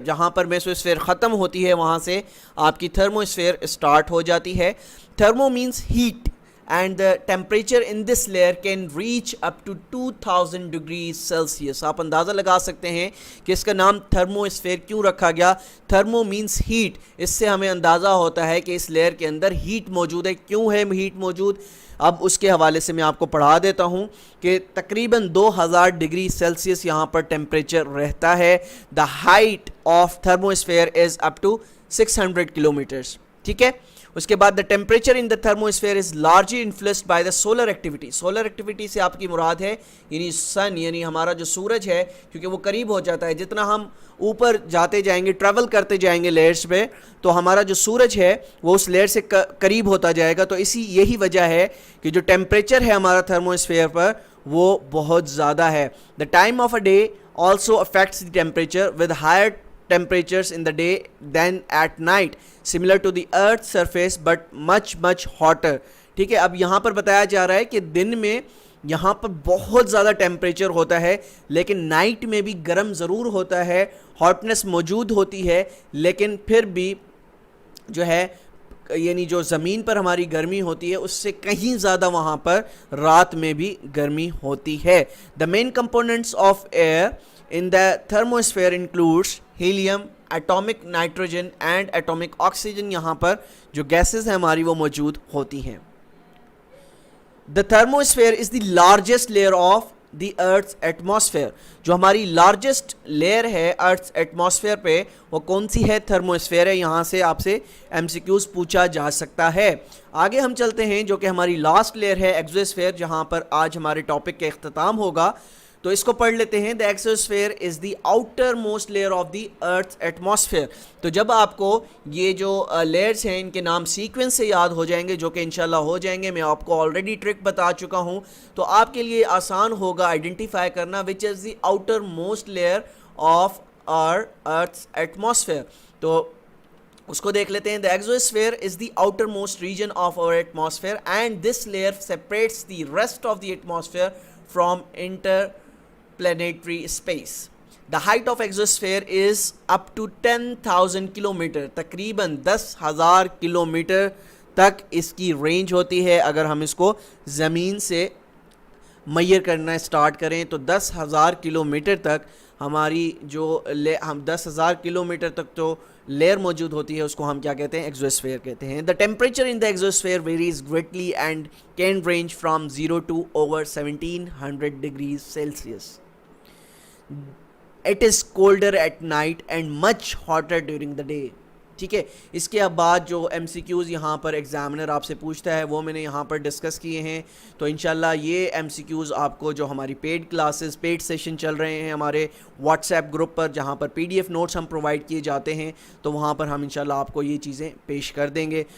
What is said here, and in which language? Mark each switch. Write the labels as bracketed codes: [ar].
[ur] جہاں پر میسوسفیئر ختم ہوتی ہے وہاں سے آپ کی تھرموسفیئر اسٹارٹ ہو جاتی ہے. [en] Thermo means heat, and the temperature in this layer can reach up to 2000 degrees Celsius. [ur] آپ اندازہ لگا سکتے ہیں کہ اس کا نام تھرموسفیئر کیوں رکھا گیا. [en] thermo means heat, [ur] اس سے ہمیں اندازہ ہوتا ہے کہ اس لیئر کے اندر ہیٹ موجود ہے. کیوں ہے ہیٹ موجود, اب اس کے حوالے سے میں آپ کو پڑھا دیتا ہوں کہ تقریباً 2000 ڈگری سیلسیس یہاں پر ٹیمپریچر رہتا ہے. [en] The height of thermosphere is up to 600 kilometres. [ur] ٹھیک ہے, اس کے بعد [en] The temperature in the thermosphere is largely influenced by the solar activity. [ur] Solar activity سے آپ کی مراد ہے یعنی سن, یعنی ہمارا جو سورج ہے, کیونکہ وہ قریب ہو جاتا ہے. جتنا ہم اوپر جاتے جائیں گے, ٹریول کرتے جائیں گے لیئرس پہ, تو ہمارا جو سورج ہے وہ اس لیئر سے قریب ہوتا جائے گا. تو یہی وجہ ہے کہ جو ٹیمپریچر ہے ہمارا تھرموسفیئر پر وہ بہت زیادہ ہے. [en] The time of a day also affects the temperature with higher temperatures in the day than at night, similar to the earth's surface but much hotter. [ur] ٹھیک ہے, اب یہاں پر بتایا جا رہا ہے کہ دن میں یہاں پر بہت زیادہ ٹیمپریچر ہوتا ہے, لیکن نائٹ میں بھی گرم ضرور ہوتا ہے, ہاٹنس موجود ہوتی ہے, لیکن پھر بھی جو ہے یعنی جو زمین پر ہماری گرمی ہوتی ہے اس سے کہیں زیادہ وہاں پر رات میں بھی گرمی ہوتی ہے. [en] The main components of air in the thermosphere includes helium, atomic nitrogen and atomic oxygen. [ur] یہاں پر جو گیسز ہیں ہماری وہ موجود ہوتی ہیں. [en] The thermosphere is the largest layer of the earth's atmosphere. [ur] جو ہماری لارجسٹ لیئر ہے ارتھس ایٹماسفیئر پہ وہ کون سی ہے؟ تھرموسفیئر ہے. یہاں سے آپ سے ایم سی کیوز پوچھا جا سکتا ہے. آگے ہم چلتے ہیں جو کہ ہماری لاسٹ لیئر ہے ایگزوسفیئر, جہاں پر آج ہمارے ٹاپک کا اختتام ہوگا. تو اس کو پڑھ لیتے ہیں. [en] The exosphere is the outer most layer of the earth atmosphere. [ur] تو جب آپ کو یہ جو لیئرز ہیں ان کے نام سیکوینس سے یاد ہو جائیں گے, جو کہ انشاءاللہ ہو جائیں گے, میں آپ کو آلریڈی ٹرک بتا چکا ہوں, تو آپ کے لیے آسان ہوگا آئیڈینٹیفائی کرنا [en] Which is the outer most layer of our earth atmosphere. [ur] تو اس کو دیکھ لیتے ہیں. [en] The exosphere is the outer most region of our atmosphere and this layer separates the rest of the atmosphere from inter planetary space. The height of exosphere is up to 10,000 [ur] kilometre, تقریباً 10,000 kilometre تک اس کی range ہوتی ہے. اگر ہم اس کو زمین سے میئر کرنا اسٹارٹ کریں تو 10,000 کلومیٹر تک ہماری جو ہم 10,000 کلومیٹر تک تو لیئر موجود ہوتی ہے, اس کو ہم کیا کہتے ہیں؟ ایگزوسفیئر کہتے ہیں. [en] The temperature in the exosphere varies greatly and can range from 0 to over 1700 degrees Celsius. It is colder at night and much hotter during the day. [ur] ٹھیک ہے. اس کے بعد جو ایم سی کیوز یہاں پر ایگزامنر آپ سے پوچھتا ہے وہ میں نے یہاں پر ڈسکس کیے ہیں. تو انشاءاللہ یہ ایم سی کیوز آپ کو جو ہماری پیڈ کلاسز پیڈ سیشن چل رہے ہیں ہمارے واٹس ایپ گروپ پر, جہاں پر پی ڈی ایف نوٹس ہم پرووائڈ کیے جاتے ہیں, تو وہاں پر ہم انشاءاللہ آپ کو یہ چیزیں پیش کر دیں گے.